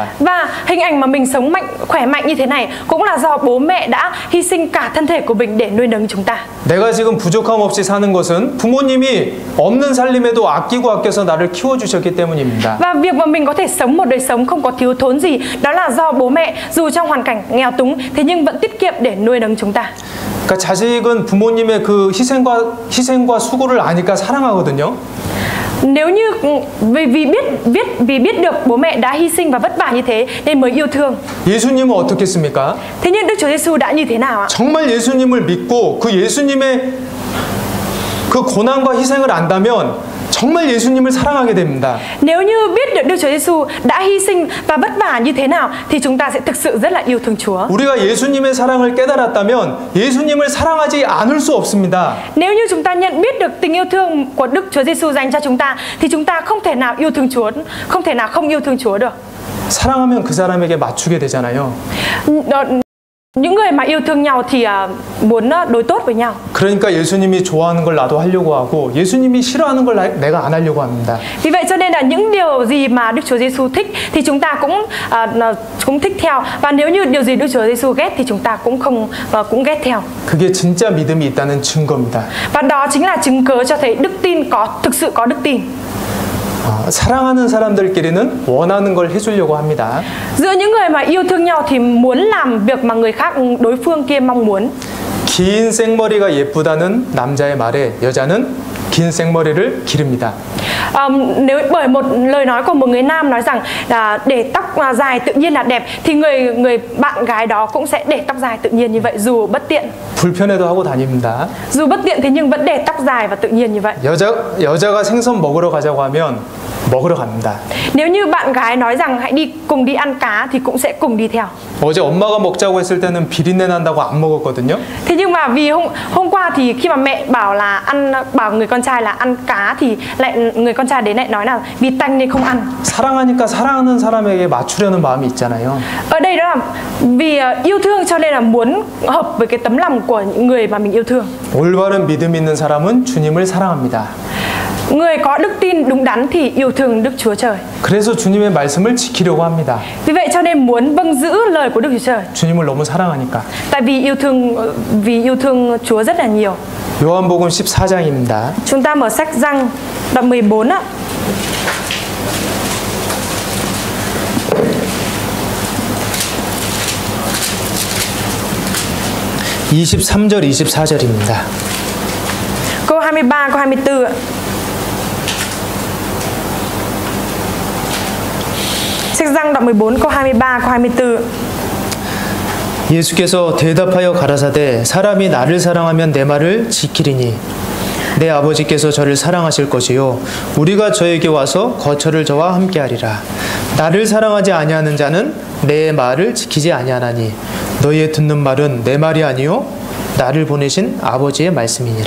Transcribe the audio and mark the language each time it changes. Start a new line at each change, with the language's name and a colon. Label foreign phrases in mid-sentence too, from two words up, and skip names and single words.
Vietnamese: Và hình ảnh mà mình sống khỏe mạnh như thế này cũng là do bố mẹ đã hy sinh cả thân thể của mình để nuôi nấng chúng ta.
Korean: 내가 지금 부족함 없이 사는 것은 부모님이 없는 살림에도 아끼고 아껴서 나를 키워주셨기 때문입니다.
Vietnamese: Và việc mà mình có thể sống một đời sống không có thiếu thốn gì, đó là do bố mẹ dù trong hoàn cảnh nghèo túng thế nhưng vẫn tiết kiệm để nuôi nấng chúng ta.
Korean: 그러니까 자식은 부모님의 그 희생과 수고를 아니까 사랑하거든요.
Vietnamese: Nếu như vì biết được bố mẹ đã hy sinh và vất vả như thế nên mới yêu thương.
Korean: 예수님은 어떻겠습니까?
Vietnamese: Thế nhưng Đức Chúa Giêsu đã như thế nào ạ?
Korean: 정말 예수님을 믿고 그 예수님의 그 고난과 희생을 안다면 정말 예수님을 사랑하게 됩니다.
Vietnamese: Nếu như biết được Đức Chúa Giêsu đã hy sinh và vất vả như thế nào thì chúng ta sẽ thực sự rất là yêu thương Chúa.
Korean: 우리가 예수님의 사랑을 깨달았다면 예수님을 사랑하지 않을 수 없습니다.
Vietnamese: Nếu như chúng ta nhận biết được tình yêu thương của Đức Chúa Giêsu dành cho chúng ta thì chúng ta không thể nào yêu thương Chúa, không thể nào không yêu thương Chúa được.
Korean: 사랑하면 그 사람에게 맞추게 되잖아요.
Vietnamese: Những người mà yêu thương nhau thì muốn đối tốt với nhau.
Korean: 그러니까 예수님이 좋아하는 걸 나도 하려고 하고 예수님이 싫어하는 걸 내가 안 하려고 합니다.
Vietnamese: Vì vậy cho nên là những điều gì mà Đức Chúa Giêsu thích thì chúng ta cũng thích theo, và nếu như điều gì Đức Chúa Giêsu ghét thì chúng ta cũng ghét theo.
Korean: 그게 진짜 믿음이 있다는 증거입니다.
Vietnamese: Và đó chính là chứng cớ cho thấy đức tin thực sự có đức tin.
Korean: 사랑하는 사람들끼리는 원하는 걸 해주려고 합니다.
Vietnamese: Giữa những người mà yêu thương nhau thì muốn làm việc mà người khác đối phương kia mong muốn.
Korean: 긴 생머리가 예쁘다는 남자의 말에 여자는 긴 생머리를 기릅니다.
Vietnamese: Nếu bởi một lời nói của một người nam nói rằng là để tóc dài tự nhiên là đẹp thì người bạn gái đó cũng sẽ để tóc dài tự nhiên như vậy dù bất tiện.
Korean: 불편해도 하고 다닙니다.
Vietnamese: Dù bất tiện thế nhưng vẫn để tóc dài và tự nhiên như vậy.
Korean: 여자가 생선 먹으러 가자고 하면 먹으러 갑니다.
Vietnamese: Nếu như bạn gái nói rằng hãy cùng đi ăn cá thì cũng sẽ cùng đi theo.
Korean: 어제 엄마가 먹자고 했을 때는 비린내 난다고 안 먹었거든요.
Vietnamese: Thế nhưng mà vì hôm qua thì khi mà mẹ bảo người con trai là ăn cá thì lại người con trai đến lại nói là vì tanh nên không ăn.
Korean: 사랑하니까 사랑하는 사람에게 맞추려는 마음이 있잖아요.
Vietnamese: Ở đây đó là vì yêu thương cho nên là muốn hợp với cái tấm lòng của những người mà mình yêu thương.
Korean: 올바른 믿음 있는 사람은 주님을 사랑합니다.
Vietnamese: Người có đức tin đúng đắn thì yêu thương Đức Chúa Trời.
Korean: 그래서 주님의 말씀을 지키려고 합니다.
Vietnamese: Vì vậy cho nên muốn vâng giữ lời của Đức Chúa Trời.
Korean: 주님을 너무 사랑하니까.
Vietnamese: Tại vì yêu thương Chúa rất là nhiều.
Korean: 요한복음 14장입니다.
Vietnamese: Chúng ta mở sách Giăng đoạn 14 ạ.
Korean: (23절) (24절입니다)
Vietnamese: Câu 23, câu 24 ạ. Sách Giăng đoạn 14 câu 23, câu 24.
Korean: 예수께서 대답하여 가라사대 사람이 나를 사랑하면 내 말을 지키리니 내 아버지께서 저를 사랑하실 것이요 우리가 저에게 와서 거처를 저와 함께하리라. 나를 사랑하지 아니하는 자는 내 말을 지키지 아니하나니 너희의 듣는 말은 내 말이 아니요 나를 보내신 아버지의 말씀이니라.